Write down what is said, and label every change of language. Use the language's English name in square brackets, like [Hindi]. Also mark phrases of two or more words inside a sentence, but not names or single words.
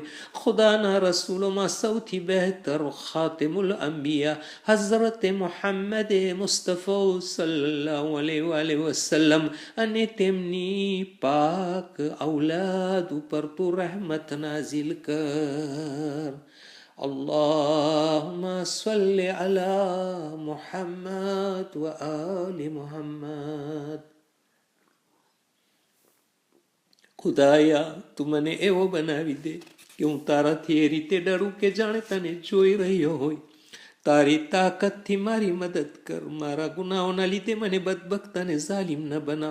[Gujarati] ખુદાના રસૂલોમાં સૌથી બહેતર [Arabic] خاتم الأنبياء [Gujarati] હઝરત મુહમ્મદ મુસ્તફા [Arabic] صلى الله عليه وسلم [Gujarati] અને તેમની પાક ઔલાદ ઉપર તું રહેમત નાઝિલ કર. [Arabic] اللهم صل على محمد وآل محمد. [Gujarati] ખુદાયા તું મને એવો બનાવી દે કે હું તારાથી એ રીતે ડરું કે જાણે તને જોઈ રહ્યો હોય. તારી તાકાતથી મારી મદદ કર. મારા ગુનાહોના લીધે મને બદબખ્ત અને ઝાલિમ ન બનાવ.